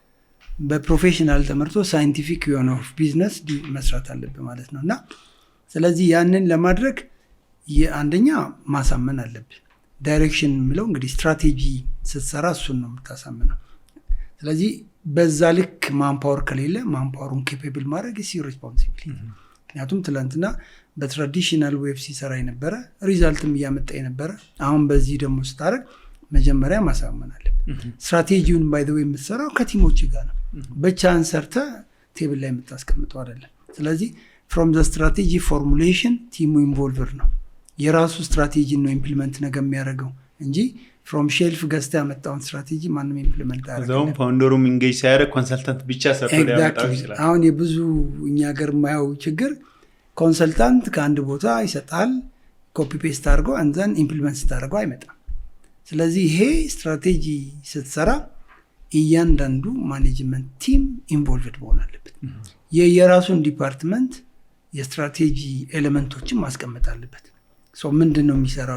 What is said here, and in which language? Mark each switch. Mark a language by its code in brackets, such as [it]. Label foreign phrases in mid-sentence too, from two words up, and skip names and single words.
[am] በፕሮፌሽናል ተመርቶ ሳይንቲፊክ የሆነ ቢዝነስ መስራት አለብን ማለት ነውና ስለዚህ ያንን ለማድረግ አንደኛ ማሳመን አለብን። ዳይሬክሽን የሚለው እንግዲህ ስትራቴጂ ስትሰራ እሱን ነው የምታሳምነው። ስለዚህ በዛ ልክ ማንፓወር ከሌለ ማንፓወሩን ኬፔብል ማድረግ [en] is your responsibility። [am] ምክንያቱም ትላንትና በትራዲሽናል ዌብ ሲሰራ የነበረ ሪዛልትም እያመጣ የነበረ አሁን በዚህ ደግሞ ስታደርግ መጀመሪያ ማሳመን አለብን። ስትራቴጂውን [en] by the way [am] የምትሰራው ከቲሞች ጋር ነው፣ ብቻህን ሰርተህ ቴብል ላይ የምታስቀምጠው አይደለም። ስለዚህ [en] from the strategy formulation [am] ቲሙ ኢንቮልቭድ ነው። የራሱ ስትራቴጂ ነው ኢምፕሊመንት ነገር የሚያደርገው እንጂ [en] from shelf [am] ገዝተህ ያመጣውን ስትራቴጂ ማንም ኢምፕሊመንት አያደርግም። እዛውም ፋውንደሩም ኢንጌጅ ሳያደርግ ኮንሰልታንት ብቻ ሰርቶ ሊያመጣው ይችላል። አሁን የብዙ እኛ ሀገር የማየው ችግር ኮንሰልታንት ከአንድ ቦታ ይሰጣል፣ [en] copy paste [am] አድርገው አንዘን ኢምፕሊመንት ስታደርገው አይመጣም። ስለዚህ ይሄ ስትራቴጂ ስትሰራ እያንዳንዱ [en] management team involved [am] መሆን አለበት። የራሱን ዲፓርትመንት የስትራቴጂ ኤሌመንቶችን ማስቀመጥ አለበት። ምንድነው የሚሰራው?